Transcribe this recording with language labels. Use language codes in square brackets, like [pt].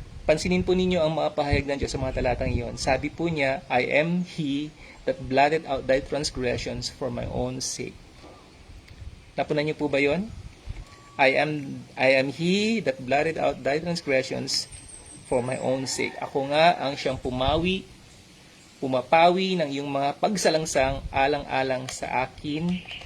[tl] Pansinin po ninyo ang mga pahayag ng Diyos sa mga talatang iyon. Sabi po niya, [en] I am He that blotted out thy transgressions for my own sake. [tl] Napunan niyo po ba yon? [en] I am He that blotted out thy transgressions for my own sake. [tl] Ako nga ang siyang pumapawi ng iyong mga pagsalangsang alang-alang sa akin.